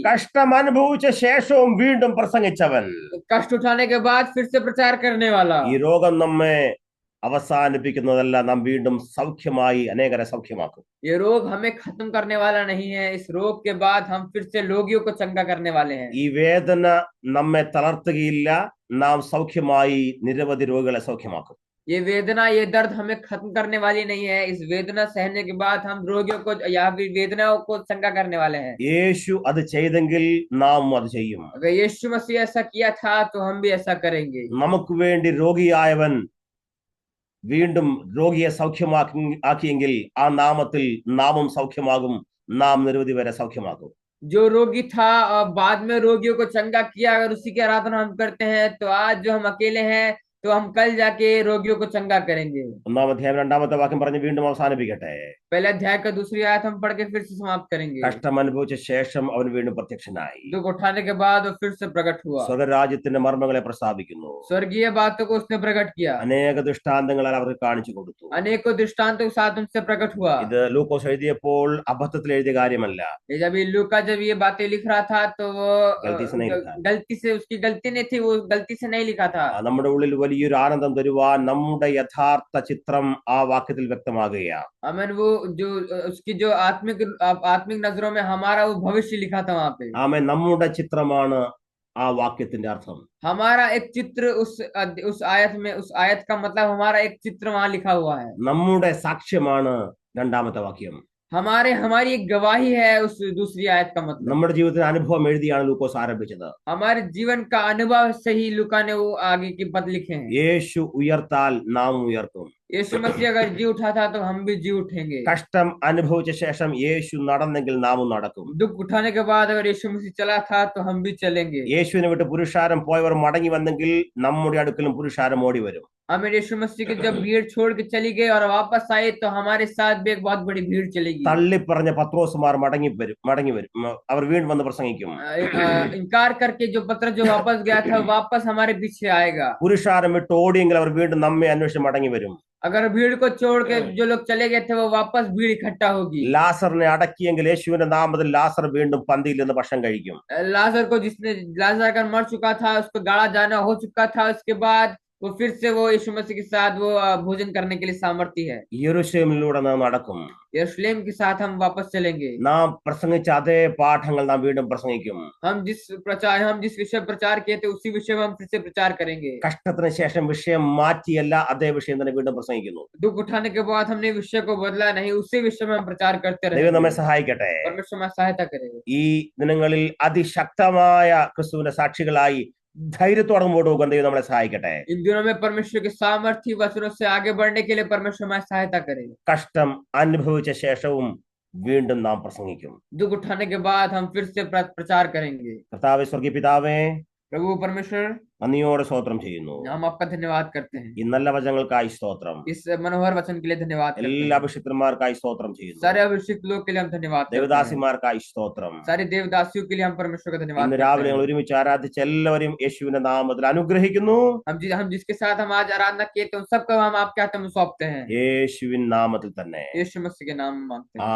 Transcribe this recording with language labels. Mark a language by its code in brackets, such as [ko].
[ml] കഷ്ടം അനുഭവിച്ച ശേഷവും വീണ്ടും പ്രസംഗിച്ചവൻ. [hi] कष्ट उठाने के बाद फिर से प्रचार करने वाला। [ml] ഈ രോഗം നമ്മെ അവസാനിപ്പിക്കുന്നതല്ല, നാം വീണ്ടും സൗഖ്യമായി അനേകരെ സൗഖ്യമാക്കും. [hi] ये रोग हमें खत्म करने वाला नहीं है। इस रोग के बाद हम फिर से लोगियों को चंगा करने वाले हैं। [ml] ഈ വേദന നമ്മെ തളർത്തുകയില്ല, നാം സൗഖ്യമായി നിരവധി രോഗികളെ സൗഖ്യമാക്കും. [hi] ये वेदना, ये दर्द हमें खत्म करने वाली नहीं है। इस वेदना सहने के बाद हम रोगियों को या वेदनाओं को चंगा करने वाले हैं। [ml] യേശു അത് ചെയ്തെങ്കിൽ നാം അത് ചെയ്യും. [hi] अगर यीशु मसीह ऐसा किया था तो हम भी ऐसा करेंगे। [ml] നമുക്ക് വേണ്ടി രോഗിയായവൻ വീണ്ടും രോഗിയെ ആക്കിയെങ്കിൽ ആ നാമത്തിൽ നാമും സൗഖ്യമാകും, നാം നിരവധി പേരെ സൗഖ്യമാക്കും. [hi] जो रोगी था और बाद में रोगियों को चंगा किया, अगर उसी की आराधना हम करते हैं तो आज जो हम अकेले हैं तो हम कल जाके रोगियों को चंगा करेंगे। [ml] ഒന്നാം അധ്യായം രണ്ടാമത്തെ വാക്യം പറഞ്ഞ് വീണ്ടും അവസാനിപ്പിക്കട്ടെ. [hi] पहले अध्याय का दूसरी आयत हम पढ़ के फिर से समाप्त करेंगे। [ml] കഷ്ടം അനുഭവിച്ച ശേഷം അവൻ വീണ്ടും പ്രത്യക്ഷനായി. [hi] दुख उठाने के बाद वो फिर से प्रकट हुआ। [ml] സ്വർഗരാജ്യത്തിന്റെ മർമ്മങ്ങളെ പ്രസ്താവിക്കുന്നു. [hi] स्वर्गीय बातों को उसने प्रकट किया। [ml] അനേക ദൃഷ്ടാന്തങ്ങളാൽ അവർക്ക് കാണിച്ചു കൊടുത്തു. [hi] अनेकों दृष्टांतों के साथ उनसे प्रकट हुआ। [ml] ഇത് ലൂക്കോസ് എഴുതിയപ്പോൾ അബദ്ധത്തിൽ എഴുതിയ കാര്യമല്ല. [hi] जब लूका जब ये बातें लिख रहा था तो वो गलती से नहीं लिखा। गलती से, उसकी गलती नहीं थी, वो गलती से नहीं लिखा था। [ml] നമ്മുടെ ഉള്ളിൽ വലിയൊരു ആനന്ദം തരുവാൻ നമ്മുടെ യഥാർത്ഥ ചിത്രം ആ വാക്യത്തിൽ വ്യക്തമാകുകയാണ്. [hi] अमन वो जो उसकी जो आत्मिक नजरों में हमारा वो भविष्य लिखा था वहां पे। [ml] ആമേൻ. നമ്മുടെ ചിത്രമാണ് ആ വാക്യത്തിന്റെ അർത്ഥം. [hi] हमारा एक चित्र उस आयत में, उस आयत का मतलब हमारा एक चित्र वहां लिखा हुआ है। [ml] നമ്മുടെ സാക്ഷ്യമാണ് രണ്ടാമത്തെ വാക്യം. [hi] हमारी एक गवाही है उस दूसरी आयत का मतलब। [ml] നമ്മുടെ ജീവിതത്തിന് അനുഭവം എഴുതിയാണ് ലൂക്കോസ് ആരംഭിച്ചത്. [hi] हमारे जीवन का अनुभव से ही लूका ने वो आगे के पद लिखे हैं। [ml] യേശു ഉയർത്താൽ നാം ഉയർത്തും. [hi] यीशु मसीह अगर जी उठा था तो हम भी जी उठेंगे। [ml] കഷ്ടം അനുഭവിച്ച ശേഷം യേശു നടന്നെങ്കിൽ നാമും നടക്കും. [hi] दुख उठाने के बाद अगर यीशु मसीह चला था तो हम भी चलेंगे। [ml] യേശുവിനെ വിട്ട് പുരുഷാരം പോയവർ മടങ്ങി വന്നെങ്കിൽ നമ്മുടെ അടുക്കലും പുരുഷാരം ഓടി വരും. [hi] हमें यीशु मसीह की जब भीड़ छोड़ के चली गई और वापस आई तो हमारे साथ भी एक बहुत बड़ी भीड़ चलेगी। [ml] തള്ളിപ്പറഞ്ഞ പത്രോസുമാർ മടങ്ങി വരും, അവർ വീണ്ടും വന്ന് പ്രസംഗിക്കും. [hi] इनकार करके जो पत्र जो वापस गया था वापस हमारे पीछे आएगा। [ml] പുരുഷാരം വിട്ട് ഓടിയെങ്കിൽ അവർ വീണ്ടും നമ്മെ അന്വേഷിച്ച് മടങ്ങി വരും. [hi] अगर भीड़ को छोड़ के जो लोग चले गए थे वो वापस भीड़ इकट्ठा होगी। [ml] ലാസറിനെ അടക്കിയെങ്കിൽ യേശുവിന്റെ നാമത്തിൽ ലാസർ വീണ്ടും പന്തിയിൽ നിന്ന് ഭക്ഷണം കഴിക്കും. [hi] लाजर को जिसने लाजर अगर मर चुका था उसको गाड़ा जाना हो चुका था उसके बाद वो फिर से वो यीशु मसीह के साथ वो भोजन करने के लिए सामर्थ्य है। [ml] യെരൂശലേമിലൂടെ നാം നടക്കും. [hi] यरूशलेम के साथ हम वापस चलेंगे। [ml] നാം പ്രസംഗിച്ച അതേ പാഠങ്ങൾ നാം വീണ്ടും പ്രസംഗിക്കും. [hi] हम जिस विषय प्रचार किए थे उसी विषय में हम फिर से प्रचार करेंगे। [ml] കഷ്ടത്തിന് ശേഷം വിഷയം മാറ്റിയല്ല, അതേ വിഷയം തന്നെ വീണ്ടും പ്രസംഗിക്കുന്നു. [hi] दुख उठाने के बाद हमने विषय को बदला नहीं, उसी विषय में हम प्रचार करते [ml] ദൈവം നമ്മെ [hi] रहेंगे। [ml] സഹായിക്കട്ടെ. [hi] परमेश्वर हमारी सहायता करे। [ml] ഈ ദിനങ്ങളിൽ അതിശക്തമായ ക്രിസ്തുവിന്റെ സാക്ഷികളായി ധൈര്യത്തോടെ മുമ്പോട്ട് പോകാൻ ദൈവം നമ്മളെ സഹായിക്കട്ടെ. [hi] इन दिनों में परमेश्वर के सामर्थ्य वचनों से आगे बढ़ने के लिए परमेश्वर हमारी सहायता करे। [ml] കഷ്ടം അനുഭവിച്ച ശേഷവും വീണ്ടും നാം പ്രസംഗിക്കും. [hi] दुख उठाने के बाद हम फिर से प्रचार करेंगे। [ml] കർത്താവേ, സ്വർഗീയ പിതാവേ, [hi] प्रभु परमेश्वर [ml] നന്ദിയോടെ സ്തോത്രം ചെയ്യുന്നു. [hi] हम आपका धन्यवाद करते हैं। [ml] ഈ നല്ല വചനങ്ങൾക്കായി സ്തോത്രം. [hi] इस मनोहर वचन के लिए धन्यवाद करते [ml] എല്ലാ [hi] हैं। [ml] അഭിഷിക്തന്മാർക്കായി സ്തോത്രം ചെയ്യുന്നു. [hi] सारे अभिषिक्त लोग के लिए हम धन्यवाद करते हैं। [ml] ദേവദാസിമാർക്കായി സ്തോത്രം. [hi] सारे देवदासियों के लिए हम परमेश्वर का धन्यवाद [ml] ഇന്ന് [hi] करते [ml] രാവിലെ [hi] हैं। [ml] ഞങ്ങൾ ഒരുമിച്ച് ആരാധിച്ച എല്ലാവരെയും യേശുവിന്റെ നാമത്തിൽ അനുഗ്രഹിക്കുന്നു. [hi] हम जिसके साथ हम आज आराधना किए थे उन सबको हम आपके हाथ में सौंपते हैं। [ml] യേശുവിൻ നാമത്തിൽ തന്നെ. [hi] यीशु मसीह के नाम में मांगते हैं।